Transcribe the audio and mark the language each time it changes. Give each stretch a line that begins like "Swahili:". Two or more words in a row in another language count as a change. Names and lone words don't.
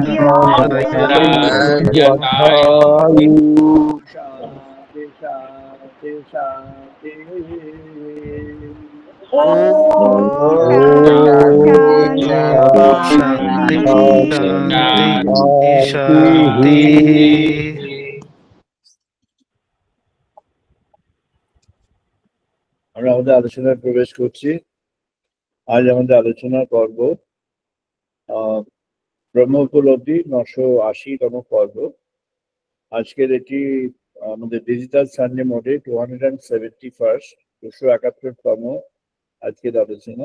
Sanskrit: शान्ति शान्ति শান্তি শান্তি। ॐ शान्ति शान्ति शान्ति.
Bangla: আমরা আমাদের আলোচনায় প্রবেশ করছি। আজ আমাদের আলোচনার পর্ব ব্রহ্ম উপলব্ধি 980তম পর্ব। আজকের এটি আমাদের
English: digital Sunday mode
Bangla: 271st 271তম আজকের আলোচনা।